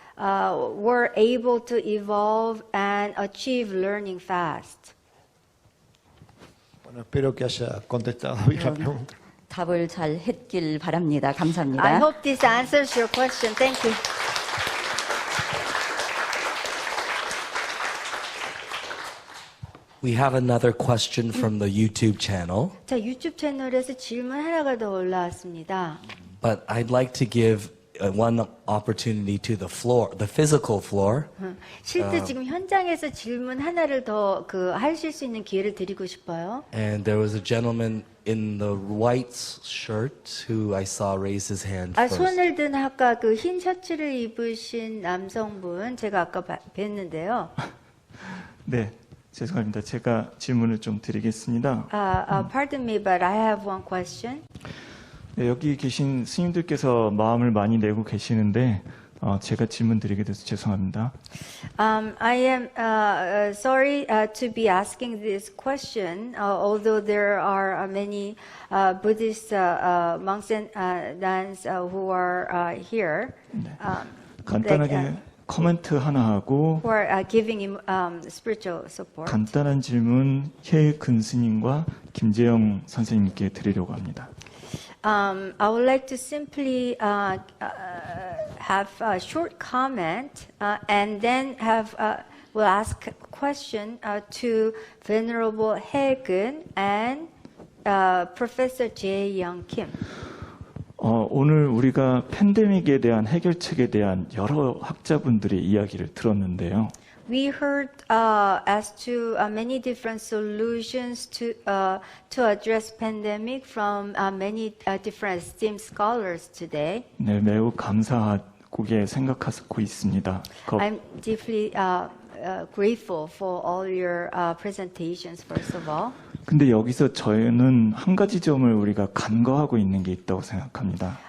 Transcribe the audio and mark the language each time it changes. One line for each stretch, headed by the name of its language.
English: were able to evolve and achieve learning fast?
Spanish: Bueno, espero que haya contestado bien la pregunta.
Korean: 답을 잘 했길 바랍니다.
English: I
Korean: 감사합니다.
English: hope this answers your question. Thank you. We have another question from the YouTube channel,
Korean: 자, 유튜브 채널에서 질문 하나가 더 올라왔습니다.
English: but I'd like to give one opportunity to the floor, the physical floor.
Korean: 실제 지금 현장에서 질문 하나를 더 하실 수 있는 기회를 드리고 싶어요.
English: And there was a gentleman in the white shirt who I saw raise his hand first.
Korean: 손을 든 아까 그 흰 셔츠를 입으신 남성분 제가 아까 뵀는데요. 네, 죄송합니다. 제가 질문을 좀 드리겠습니다.
English: Pardon me, but I have one question.
Korean: 네, 여기 계신 스님들께서 마음을 많이 내고 계시는데 제가 질문 드리게 돼서 죄송합니다.
English: I am sorry to be asking this question, although there are many Buddhist monks and nuns who are here.
Korean: 간단하게 코멘트 하나 하고
English: who are giving him spiritual support.
Korean: 간단한 질문 혜근 스님과 김재영 선생님께 드리려고 합니다.
English: I would like to simply have a short comment and then we'll ask a question to Venerable Haegen and Professor Jae Young Kim.
Korean: 오늘 우리가 팬데믹에 대한 해결책에 대한 여러 학자분들의 이야기를 들었는데요.
English: We heard as to many different solutions to address pandemic from many different esteemed scholars today.
Korean: 네, 매우 감사하고 생각하고 있습니다.
English: I'm deeply grateful for all your presentations, first of all.
Korean: 근데 여기서 저희는 한 가지 점을 우리가 간과하고 있는 게 있다고 생각합니다.